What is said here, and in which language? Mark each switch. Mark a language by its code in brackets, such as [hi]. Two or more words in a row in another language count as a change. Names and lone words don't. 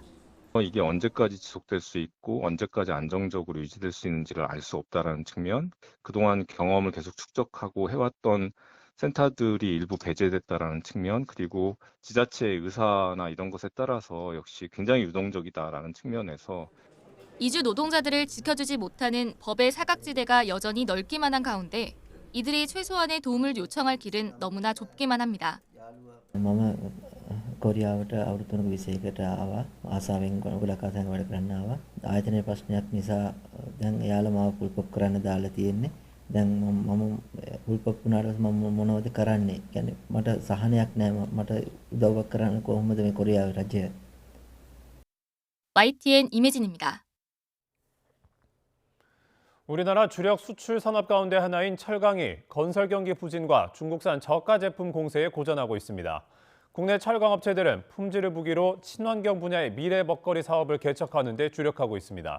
[ko] 이게 언제까지 지속될 수 있고 언제까지 안정적으로 유지될 수 있는지를 알 수 없다는 측면, 그동안 경험을 계속 축적하고 해왔던 센터들이 일부 배제됐다는 측면, 그리고 지자체의 의사나 이런 것에 따라서 역시 굉장히 유동적이다라는 측면에서 이주 노동자들을 지켜주지 못하는 법의 사각지대가 여전히 넓기만 한 가운데 이들이 최소한의 도움을 요청할 길은 너무나 좁기만 합니다. [si] මම කොරියාවට අවුරුදු 21කට ආවා. ආසාවෙන් ගොඩක් ආසාවෙන් වැඩ කරන්න ආවා. ආයතනයේ ප්‍රශ්නයක් නිසා දැන් එයාලා මාව පුල්පොප් කරන්න දාලා තියෙන්නේ. දැන් මම පුල්පොප් වුණාට මම මොනවද කරන්නේ? කියන්නේ මට සහනයක් නැහැ. මට උදව්වක් කරන්න කොහොමද මේ කොරියාවේ රජය? [ko] YTN 임혜진입니다. 우리나라 주력 수출 산업 가운데 하나인 철강이 건설 경기 부진과 중국산 저가 제품 공세에 고전하고 있습니다. 국내 철강업체들은 품질을 무기로 친환경 분야의 미래 먹거리 사업을 개척하는 데 주력하고 있습니다.